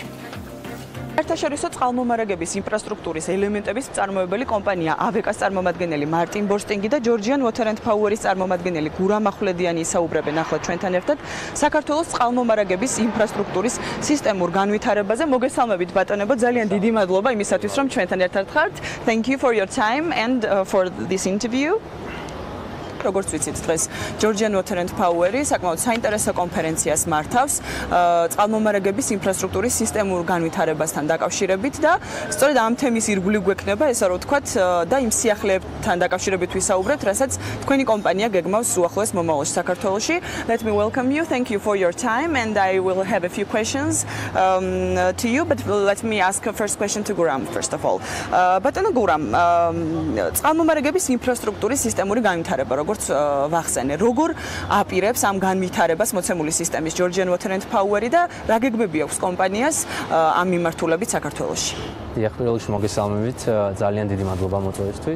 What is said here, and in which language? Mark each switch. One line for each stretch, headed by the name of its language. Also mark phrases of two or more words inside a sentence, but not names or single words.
Georgian: საერთაშორისო წყალმომარაგების ინფრასტრუქტურის ელემენტების მწარმოებელი კომპანია AVK-ს წარმომადგენელი მარტინ ბორსტინგი და ჯორჯიან უოთერ პაუერის წარმომადგენელი გურამ ახვლედიანი ისაუბრებენ ახლა ჩვენთან ერთად საქართველოს წყალმომარაგების ინფრასტრუქტურის სისტემურ განვითარებაზე. მოგესალმებით ბატონებო, ძალიან დიდი მადლობა იმისათვის რომ ჩვენთან ერთად ხართ.
English: Thank you for your time and for this interview.
Georgian: როგორც ვიცით, დღეს ჯორჯიან უოთერ პაუერი საკმაოდ საინტერესო კონფერენციას მართავს წყალმომარაგების ინფრასტრუქტურის სისტემურ განვითარებასთან დაკავშირებით და სწორედ ამ თემის ირგვლივ გვექნება, ესა რო ვთქვათ, და იმ სიახლეებთან დაკავშირებით ვისაუბრებთ, რასაც თქვენი კომპანია გეგმავს უახლოეს მომავალში საქართველოში.
English: Let me welcome you. Thank you for your time and I will have a few questions to you, but let me ask a first question to Guram first of all.
Georgian: ბატონო გურამ, წყალმომარაგების ინფრასტრუქტურის სისტემური განვითარება როგორც ვახსენე, როგორ აპირებს ამ განვითარებას მოცემული სისტემის ჯორჯიან უოთერ პაუერი და რა გეგმები აქვს კომპანიას ამ მიმართულებით საქართველოში? დიახ, პირველში მოგესალმებით, ძალიან დიდი მადლობა მოწვევისთვის.